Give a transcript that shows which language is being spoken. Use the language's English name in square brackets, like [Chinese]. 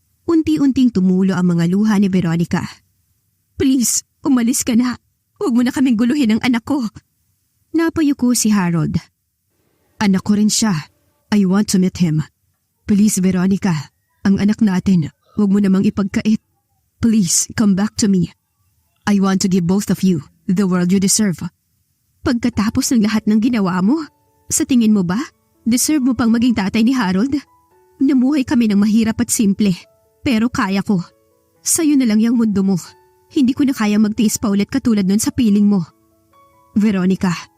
[Filipino] Unti-unting tumulo ang mga luha ni Veronica. Please, umalis ka na. Huwag mo na kaming guluhin ang anak ko. Napayuko si Harold. Anak ko rin siya. [English] I want to meet him. Please, Veronica. [Filipino] Ang anak natin, huwag mo namang ipagkait. [English] Please, come back to me. I want to give both of you the world you deserve. [Filipino] Pagkatapos ng lahat ng ginawa mo, sa tingin mo ba, deserve mo pang maging tatay ni Harold? Namuhay kami ng mahirap at simple, pero kaya ko. Sa'yo na lang yung mundo mo. Hindi ko na kaya magtiis pa ulit katulad nun sa piling mo. Veronica.